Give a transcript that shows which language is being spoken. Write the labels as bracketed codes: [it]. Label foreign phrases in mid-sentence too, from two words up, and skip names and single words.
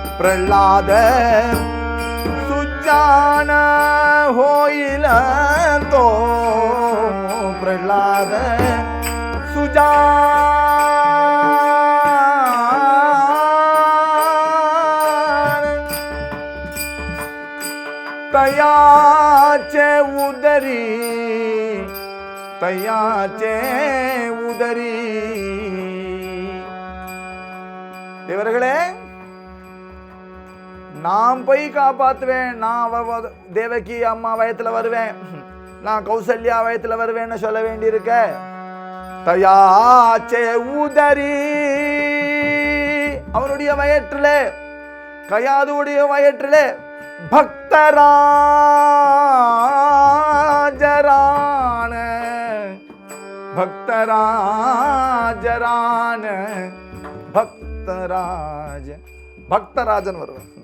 [mr] प्रह्लाद सुजान होइल तो प्रह्लाद सुजान तयाचे उदरी तयाचे उदरी [ta] தேவர்களே நான் போய் காப்பாற்றுவேன், நான் தேவகி அம்மா வயத்தில் வருவேன், நான் கௌசல்யா வயத்தில் வருவேன்னு சொல்ல வேண்டியிருக்க. [mr] तयाचे उदरी [ta] அவனுடைய வயிற்றிலே கயாதுடைய வயிற்றிலே பக்தராஜரான பக்தராஜரான பக்தராஜ பக்தராஜன் வருவான்.